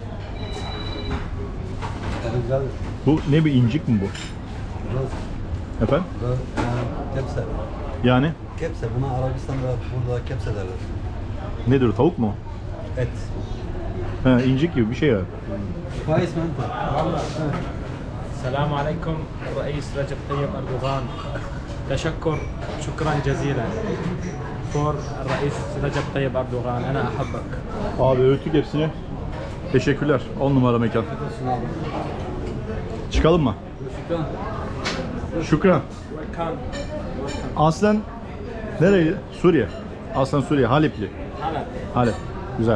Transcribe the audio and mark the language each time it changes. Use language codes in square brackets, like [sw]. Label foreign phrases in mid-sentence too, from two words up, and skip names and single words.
[tr] Yani güzel. Bu ne, bir incik mi bu? Biraz, Efendim? kepse. Yani Kepse. Buna Arabistan'da burada kepse derler. nedir o, tavuk mu? Et. He, incik gibi bir şey ya. Faiz menta. [ar] السلام عليكم الرئيس رجب طيب أردوغان تشكر شكرا جزيلا فور الرئيس رجب طيب أردوغان أنا أحبك. [tr] Abi öğüttük hepsini. Teşekkürler. 10 numara mekan. Çıkalım mı? Şükran. [ar] كان [tr] Aslen nereydi? Suriye. Aslen Suriye. Halepli. [ar] هلا [tr] Halep. Güzel.